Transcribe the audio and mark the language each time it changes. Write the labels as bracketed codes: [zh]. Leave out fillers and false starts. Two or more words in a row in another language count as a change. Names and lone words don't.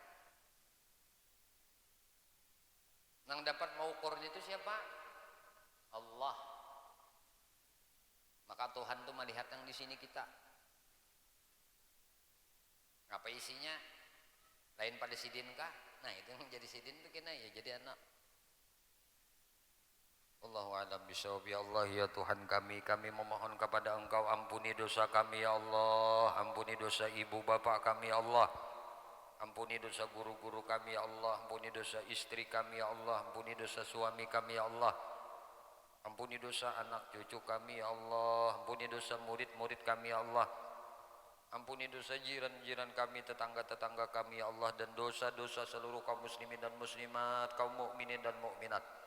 [bjn] nang dapat mengukur itu siapa Allah maka Tuhan tuh melihat yang di sini kita apa isinya lain pada sidin kah nah itu yang jadi sidin tuh kena ya jadi anak [ar] الله أعلم بالصواب. [id] Ya Allah ya Tuhan kami memohon kepada Engkau ampuni dosa kami ya Allah, ampuni dosa ibu bapak kami ya Allah, ampuni dosa guru-guru kami ya Allah, ampuni dosa istri kami ya Allah, ampuni dosa suami kami ya Allah, ampuni dosa anak cucu kami ya Allah, ampuni dosa murid-murid kami ya Allah, ampuni dosa jiran-jiran kami, tetangga-tetangga kami ya Allah, dan dosa-dosa seluruh kaum muslimin dan muslimat, kaum mukminin dan mukminat.